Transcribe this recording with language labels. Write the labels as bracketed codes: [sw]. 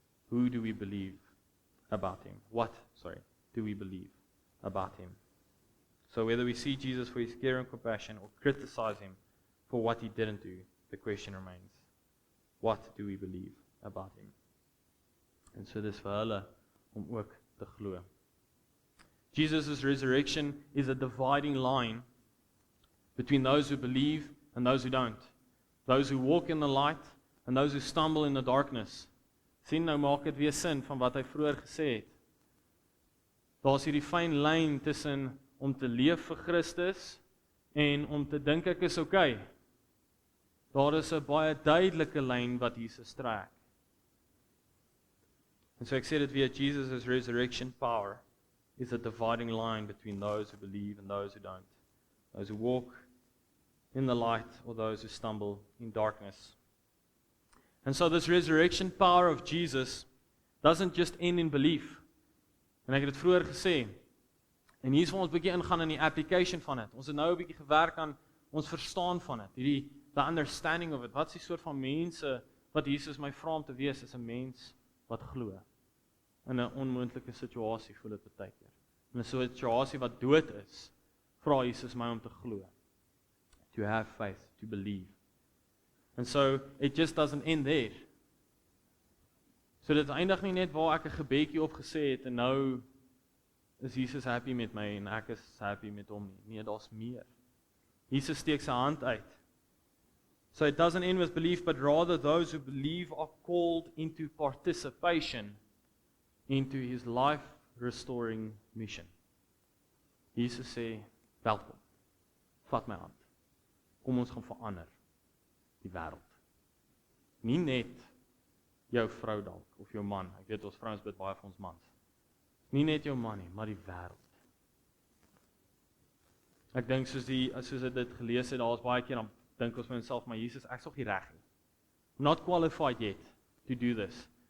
[en] Who do we believe about him? What do we believe about him? So whether we see Jesus for his care and compassion or criticize him for what he didn't do, the question remains. What do we believe about him? [af] En so dis vir hulle om ook te glo. [en] Jesus' resurrection is a dividing line between those who believe and those who don't. Those who walk in the light and those who stumble in the darkness. [af] Sien, nou maak dit weer sin van wat hy vroeër gesê het. Daar's hierdie fyn lyn tussen om te leef vir Christus en om te dink ek is okay. Daar is 'n baie duidelike lyn wat Jesus trek. En so ek sê dit weer, [en] Jesus' resurrection power is a dividing line between those who believe and those who don't. Those who walk in the light or those who stumble in darkness. And so this resurrection power of Jesus doesn't just end in belief. [af] En ek het dit vroeër gesê. En hier is waar ons 'n bietjie ingaan in die application van dit. Ons het nou 'n bietjie gewerk aan ons verstaan van dit. [en] The understanding of it. [af] Wat is die soort van mense wat Jesus my vra om te wees is 'n mens wat glo. In 'n onmoontlike situasie voel dit baie keer. In 'n situasie wat dood is, vra Jesus my om te glo. [en] To have faith, to believe. And so it just doesn't end there. [af] So dit eindig nie net waar ek 'n gebedjie opgesê het en nou is Jesus happy met my en ek is happy met hom nie. Nee, daar's meer. Jesus steek sy hand uit. [en] So it doesn't end with belief, but rather those who believe are called into participation into his life-restoring mission. [af] Jesus sê, welkom, vat my hand, kom ons gaan verander die wêreld. Nie net jou vrou dalk, of jou man, ek weet ons vrouens bid baie vir ons mans. Nie net jou man nie, maar die wêreld. Ek dink soos ek dit gelees het, daar was baie keer dan dink ons vir onsself, maar Jesus, ek is nog nie reg nie. [en] I'm not qualified yet to do this.